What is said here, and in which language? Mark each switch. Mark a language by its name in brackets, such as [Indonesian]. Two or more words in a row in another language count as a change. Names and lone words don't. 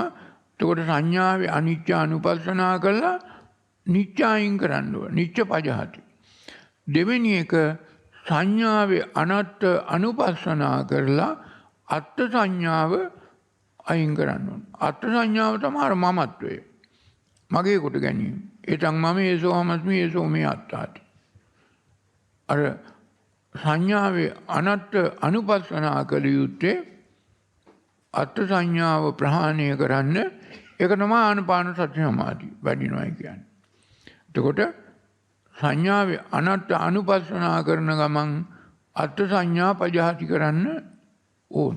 [Sinhala] එතකොට සංඥාවේ අනිත්‍ය අනුපස්සනා කළා නිත්‍ය අයින් කරන්න ඕන. [Pali] නිත්‍ය පජහති. [Sinhala] දෙවෙනි එක සංඥාවේ අනත්ත් අනුපස්සනා කරලා අත්ත් සංඥාව අයින් කරන්න ඕන. අත්ත් සංඥාව තමයි මමත්වය. මගේ කොට ගැනීම. [Pali] ඒතන් මම ඒසෝ හමස්මි ඒසෝ මේ අත්තාති. [Sinhala] අර සංඥාවේ අනත්ත් අනුපස්සනා කළ යුත්තේ අත්ත් සංඥාව ප්‍රහාණය කරන්න. ඒක තමයි ආනපාන සති සමාධිය වැඩිනවා කියන්නේ. එතකොට සංඥාවේ අනත්ත් අනුපස්සනා කරන ගමන් අත්ත් සංඥා පජහති කරන්න ඕන.